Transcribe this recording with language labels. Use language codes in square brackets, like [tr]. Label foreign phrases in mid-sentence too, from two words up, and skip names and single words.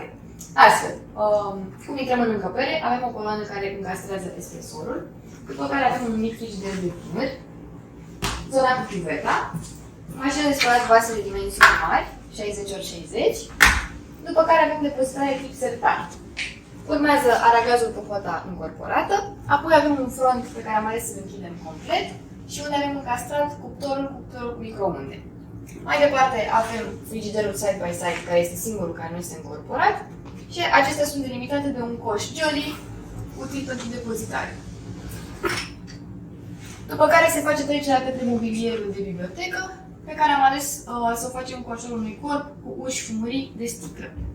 [ro] Astfel, cum intrăm în încăpere, avem o coloană care încastrează espresorul, după care avem un mic frigider de timuri, zona cu cuveta, mașină de spălat vase de dimensiuni mari, 60x60, după care avem depozitare tip sertar. Urmează aragazul cu pota încorporată, apoi avem un front pe care am ales să-l închidem complet și unde avem încastrat cuptorul cu microunde. Mai departe avem frigiderul side-by-side, care este singurul care nu este încorporat și acestea sunt delimitate de un coș Jolly util pentru depozitare. După care se face trecerea către mobilierul de bibliotecă, pe care am ales să o facem cu ajutorul unui corp cu uși fumurii de sticlă.